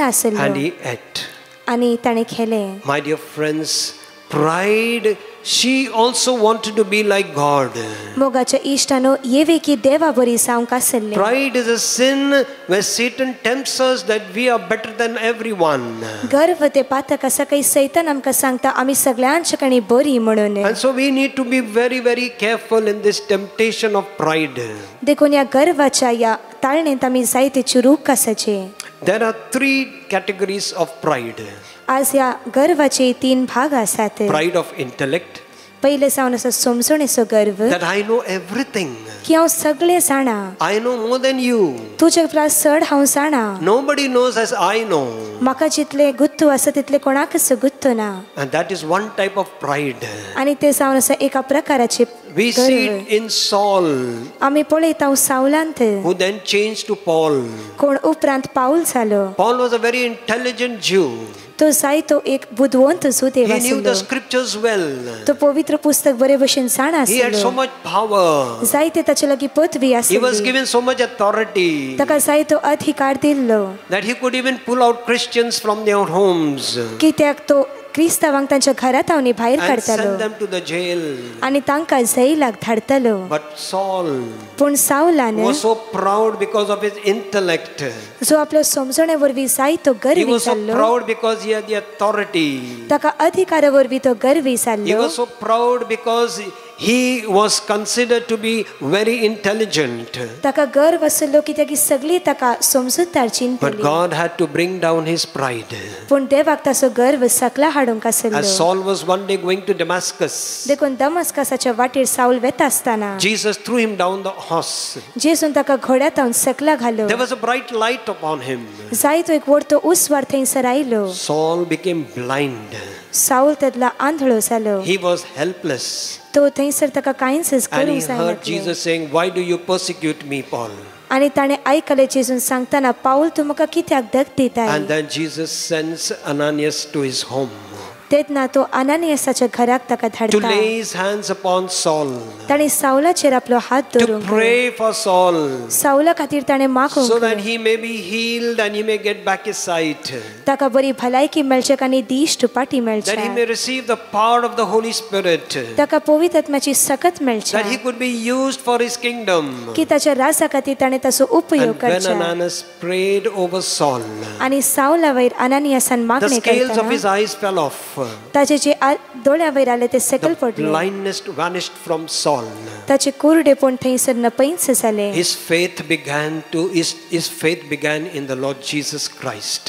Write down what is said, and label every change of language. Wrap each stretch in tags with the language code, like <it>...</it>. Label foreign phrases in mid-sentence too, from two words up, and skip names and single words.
<en>and</en> <kok>आसलो</kok> <en>he ate.</en> <kok>आणि ताणे खेले.</kok> <en>My dear friends, pride, she also wanted to be like God.</en> <kok>मोगाच्या इष्टानो येवे की देवा बरी जावंक आसले.</kok> <en>Pride is a sin where Satan tempts us that we are better than everyone.</en> <kok>गर्व ते पातक असा काही सैतान आमकां सांगता आमी सगळ्यांच्या कणी बरी म्हणून.</kok> <en>And so we need to be very, very careful in this temptation of pride.</en> <kok>देखून या गर्वाच्या या ताळणेंत आमी जायते चुरूक आसाचे.</kok> <en>There are 3 categories of pride.</en> <kok>आज या गर्वाचे 3 भाग आसात.</kok> <en>Pride of intellect,</en> <kok>पहिले जावन असो समजणेचो गर्व</kok> <en>that I know everything.</en> <kok>की हांव सगळे जाणा,</kok> <en>I know more than you.</en> <kok>तुझे परस चड हांव जाणा.</kok> <en>Nobody knows as I know.</en> <kok>म्हाका जितले गुत्तू आसा तितले कोणाकच गुत्तू ना.</kok> <en>And that is one type of pride.</en> <kok>आणि ते जावन असो एका प्रकाराचे</kok> <en>We see</en> <kok>गर्व.</kok> <en>it in Saul,</en> <kok>आमी पळयता सावलांत</kok> <en>who then changed to Paul.</en> <kok>कोण उपरांत पाऊल जालो.</kok> <en>Paul was a very intelligent Jew.</en> <kok>तो जायतो एक बुद्धवंत जुदेव</kok> <en>He knew the</en> <kok>आसलो.</kok> <en>scriptures well.</en> <kok>तो पवित्र पुस्तक बरे भशेन जाणा</kok> <en>He had so</en> <kok>आसलो.</kok> <en>much power.</en> <kok>जायते ताचे लागीं पदवी</kok> <en>He was</en> <kok>आसली.</kok> <en>given so much authority</en> <kok>ताका जायतो अधिकार दिल्लो.</kok> <en>that he could even pull out Christians from their homes</en> <kok>कित्याक तो क्रिस्तावांक तांच्या घरात हावनी भायर</kok> <en>and</en> <kok>काडतालो</kok> <en>send them to the jail.</en> <kok>आणि तांकां जैलाक धाडतालो.</kok> <en>But Saul</en> <kok>पूण सावलान</kok> <en>was so proud because of his intellect.</en> <kok>जो आपल्या समजणे वरवीं जायतो</kok> <en>He</en> <kok>गर्वी</kok> <en>was so</en> <kok>जाल्लो,</kok> <en>proud because he had the authority.</en> <kok>ताका अधिकारा वरवीं तो गर्वी</kok> <en>He</en> <kok>जाल्लो.</kok> <en>was so proud because he was considered to be very intelligent.</en> <kok>ताका गर्व आसलो कित्याक ही सगळी ताका समजूतदार</kok> <en>But</en> <kok>चिंतली.</kok> <en>God had to bring down his pride.</en> <kok>पूण देवाक ताचो गर्व सकला हाडूंक</kok> <en>As</en> <kok>आसलो.</kok> <en>Saul was one day going to Damascus,</en> <kok>देखून दमस्कसाच्या वाटेर साऊल वेता आसताना</kok> <en>Jesus threw him down the horse.</en> <kok>जेसून ताका घोड्यात हावन सकला घालो.</kok> <en>There was a bright light upon him.</en> <kok>जायतो एक व्हडतो उसवार थंयसर आयलो.</kok> <en>Saul became blind.</en> <kok>साऊल तेदला आंधळो जालो.</kok> <en>He was helpless.</en> <kok>तो थंयसर ताका कांयच</kok> <en>And he</en> <kok>करूंक</kok> <en>heard</en> <kok>जायना.</kok> <en>Jesus saying, "Why do you persecute me, Paul?"</en> <kok>आणि ताणे आयकले जेजून सांगताना पाऊल तूं म्हाका कित्याक दग दिताय.</kok> <en>And then Jesus sends Ananias to his home</en> <kok>तेदना तो अनानियासाच्या घराक ताका</kok> <en>to</en> <kok>धाडता.</kok> <en>lay his hands upon Saul,</en> <kok>ताणे साऊलाचेर आपलो हात</kok> <en>to</en> <kok>धरूंक</kok> <en>pray for Saul,</en> <kok>साऊला खातीर ताणे</kok> <en>so</en> <kok>मागूंक</kok> <en>that he may be healed and he may get back his sight,</en> <kok>ताका बरी भलायकी मेळचेक आनी दिश्ट पाटी</kok> <en>that he</en> <kok>मेळचे,</kok> <en>may receive the power of the Holy Spirit,</en> <kok>ताका पवित्र आत्म्याची सकत मेळचे,</kok> <en>that he could be used for his kingdom.</en> <kok>की ताच्या राजा खातीर ताणे ताचो उपयोग</kok> <en>And when</en> <kok>करचे.</kok> <en>Ananias prayed over Saul,</en> <kok>आणि साऊला वयर अनानियासान</kok> <en>the</en> <kok>मागणी</kok> <en>scales of</en> <kok>करताना</kok> <en>his eyes fell off.</en> <kok>ताचे जे दोळ्या वयर आले ते सकल</kok> <en>The</en> <kok>पडले.</kok> <en>blindness vanished from Saul.</en> <kok>ताचे कुरडेपण थंयसर नपैंच जाले.</kok> <en>His faith began in the Lord Jesus Christ.</en>